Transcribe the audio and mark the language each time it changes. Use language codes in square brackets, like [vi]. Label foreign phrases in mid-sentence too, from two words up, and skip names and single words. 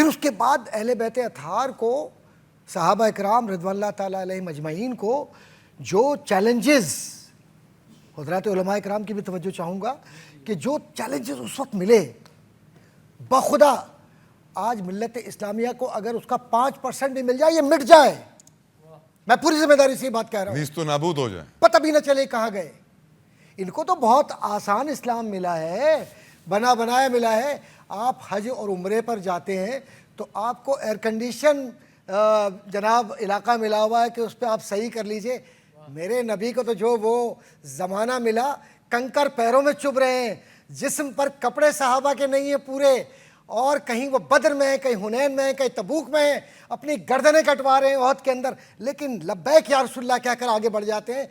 [ur] پھر اس کے بعد اہل بیت اطہار کو، صحابہ اکرام [ar] رضوان اللہ تعالیٰ علیہ مجمعین [ur] کو جو چیلنجز، حضرات علماء اکرام کی بھی توجہ چاہوں گا کہ جو چیلنجز اس وقت ملے، بخدا آج ملت اسلامیہ کو اگر اس کا 5% بھی مل جائے یہ مٹ جائے. میں پوری ذمہ داری سے یہ بات کہہ رہا ہوں، نیست و نابود ہو جائیں. پتہ بھی نہ چلے کہاں گئے. ان کو تو بہت آسان اسلام ملا ہے، بنا بنایا ملا ہے. آپ حج اور عمرے پر جاتے ہیں تو آپ کو ایئر کنڈیشن جناب علاقہ ملا ہوا ہے کہ اس پہ آپ صحیح کر لیجئے. میرے نبی کو تو جو وہ زمانہ ملا، کنکر پیروں میں چبھ رہے ہیں، جسم پر کپڑے صحابہ کے نہیں ہیں پورے، اور کہیں وہ بدر میں ہیں، کہیں حنین میں ہیں، کہیں تبوک میں ہیں، اپنی گردنیں کٹوا رہے ہیں عہد کے اندر، لیکن [ar] لبیک یا رسول اللہ [ur] کہہ کر آگے بڑھ جاتے ہیں.